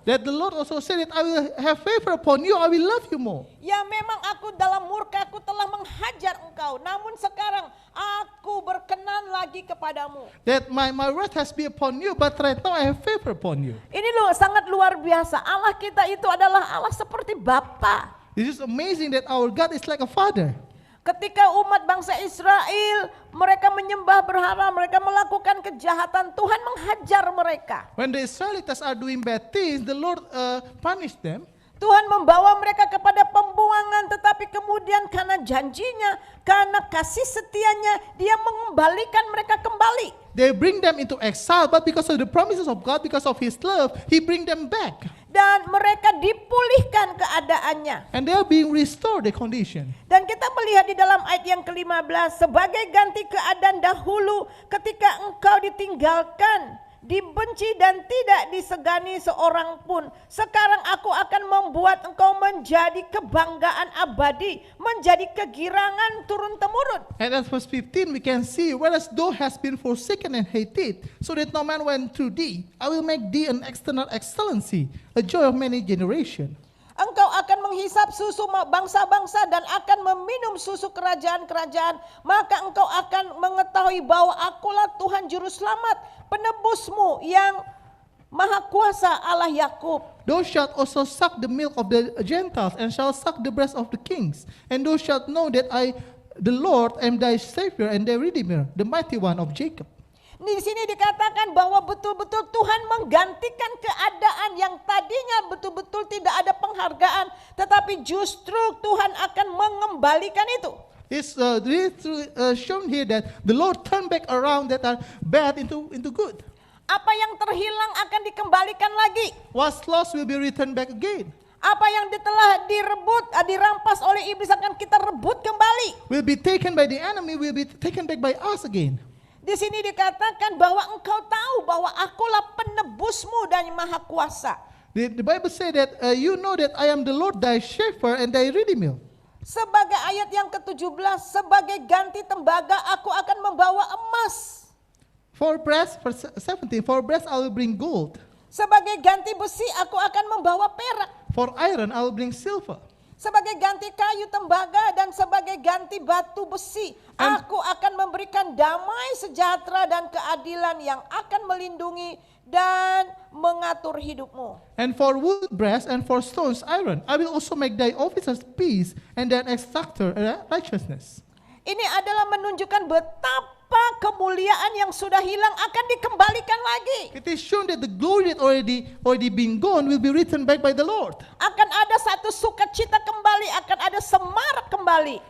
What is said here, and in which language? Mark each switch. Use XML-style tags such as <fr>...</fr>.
<en>That the Lord also said that I will have favor upon you, I will love you more.</en> <id>Ya memang aku dalam murka aku telah menghajar engkau, namun sekarang aku berkenan lagi kepadamu.</id> <en>That my wrath has been upon you, but right now I have favor upon you.</en> <id>Ini loh sangat luar biasa. Allah kita itu adalah Allah seperti Bapa.</id> <en>This is amazing that our God is like a father.</en> <id>Ketika umat bangsa Israel, mereka menyembah berhala, mereka melakukan kejahatan, Tuhan menghajar mereka.</id> <en>When the Israelites are doing bad things, the Lord punished them.</en> <id>Tuhan membawa mereka kepada pembuangan, tetapi kemudian karena janjinya, karena kasih setianya, Dia mengembalikan mereka kembali.</id> <en>They bring them into exile, but because of the promises of God, because of His love, He bring them back.</en> <id>Dan mereka dipulihkan keadaannya.</id> <en>And they are being restored the condition.</en> <id>Dan kita melihat di dalam ayat yang ke-15, sebagai ganti keadaan dahulu ketika engkau ditinggalkan, dibenci dan tidak disegani seorang pun. Sekarang aku akan membuat engkau menjadi kebanggaan abadi, menjadi kegirangan turun-temurun.</id> <en>And at verse 15 we can see, whereas thou hast been forsaken and hated, so that no man went through thee, I will make thee an external excellency, a joy of many generations.</en> <id>Engkau akan menghisap susu bangsa-bangsa dan akan meminum susu kerajaan-kerajaan. Maka engkau akan mengetahui bahwa akulah Tuhan Juru Selamat, penebusmu yang Maha Kuasa Allah Yakub.</id> <en>Thou shalt also suck the milk of the Gentiles and shalt suck the breast of the kings. And thou shalt know that I, the Lord, am thy Savior and thy Redeemer, the mighty one of Jacob.</en> <id>Di sini dikatakan bahwa betul-betul Tuhan menggantikan keadaan yang tadinya betul-betul tidak ada penghargaan, tetapi justru Tuhan akan mengembalikan itu.</id> <en>It's shown here that the Lord turned back around that are bad into good.</en> <id>Apa yang terhilang akan dikembalikan lagi.</id> <en>What's lost will be returned back again.</en> <id>Apa yang telah dirampas oleh iblis akan kita rebut kembali.</id> <en>Will be taken by the enemy, will be taken back by us again.</en> <id>Di sini dikatakan bahwa engkau tahu bahwa akulah penebusmu dan Maha Kuasa.</id> <en>The Bible says that you know that I am the Lord thy shepherd and thy redeemer.</en> <id>Sebagai ayat yang ke-17, sebagai ganti tembaga aku akan membawa emas.</id> <en>For brass, verse 17, for brass I will bring gold.</en> <id>Sebagai ganti besi aku akan membawa perak.</id> <en>For iron I will bring silver.</en> <id>Sebagai ganti kayu tembaga dan sebagai ganti batu besi, aku akan memberikan damai sejahtera dan keadilan yang akan melindungi dan mengatur hidupmu.</id> <en>And for wood brass and for stones iron, I will also make thy officers peace and thine extractor righteousness.</en> <id>Ini adalah menunjukkan betapa kemuliaan yang sudah hilang akan dikembalikan lagi.</id> <en>It is shown that the glory that already been gone will be returned back by the Lord.</en> <id>Akan ada satu sukacita kembali, akan ada semarak kembali.</id>